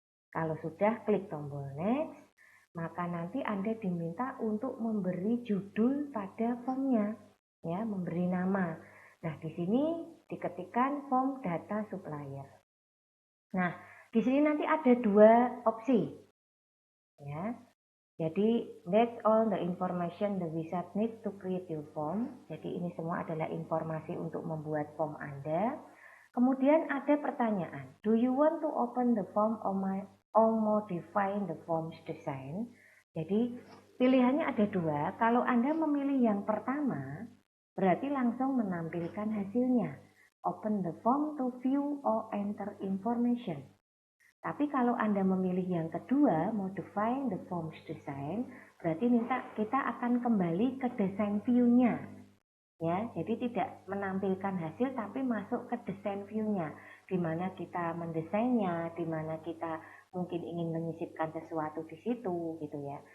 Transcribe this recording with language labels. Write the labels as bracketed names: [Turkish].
[Indonesian] Kalau sudah, klik tombol next, maka nanti Anda diminta untuk memberi judul pada formnya, ya, memberi nama. Nah, di sini diketikkan form data supplier. Nah, di sini nanti ada 2 opsi, ya. Jadi [English] that's all the information the wizard needs to create your form. [Indonesian] Jadi ini semua adalah informasi untuk membuat form Anda. Kemudian ada pertanyaan, [English] do you want to open the form or modify the form's design? [Indonesian] Jadi pilihannya ada 2. Kalau Anda memilih yang pertama, berarti langsung menampilkan hasilnya. [English] Open the form to view or enter information. [Indonesian] Tapi kalau Anda memilih yang kedua, [English] modify the form's design, [Indonesian] berarti kita akan kembali ke desain view-nya. Ya, jadi tidak menampilkan hasil tapi masuk ke desain view-nya, di mana kita mendesainnya, di mana kita mungkin ingin menyisipkan sesuatu di situ gitu ya.